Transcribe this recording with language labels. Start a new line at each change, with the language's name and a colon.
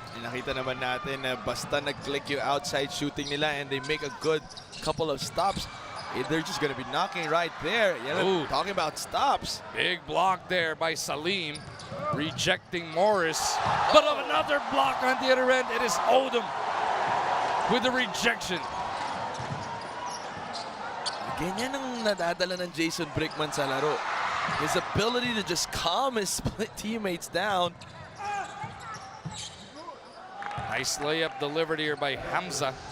Filipino: Nakita naman natin na basta nag-click yung
English: outside shooting nila and they make a good couple of stops, they're just gonna be knocking right there. Ooh. Talking about stops. Big block there by Salim, rejecting Morris. But of another block on the other end, it is Odom with the rejection.
Filipino: Ganyan ang nadadala ng Jason Brickman sa laro.
English: His ability to just calm his teammates down. Nice layup delivered here by Hamza.